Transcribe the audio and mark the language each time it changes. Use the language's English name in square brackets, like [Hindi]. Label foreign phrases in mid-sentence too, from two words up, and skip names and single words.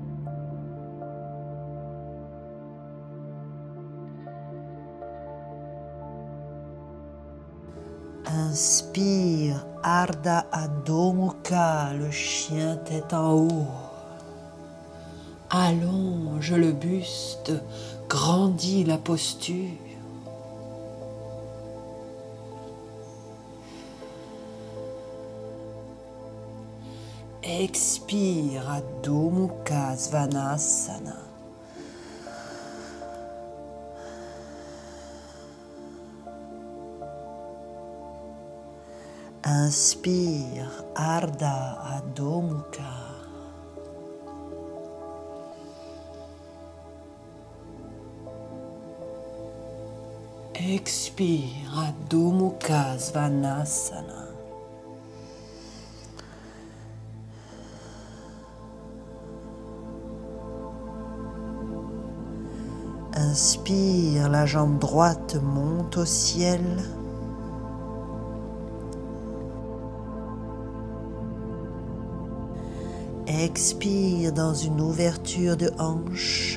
[French] Inspire, Ardha Adho Mukha, le chien tête en haut. Allonge le buste Grandis la posture. Expire Adho Mukha Svanasana. Inspire Ardha Adho Mukha. Expire Adho Mukha Svanasana. Inspire, la jambe droite monte au ciel. Expire dans une ouverture de hanche.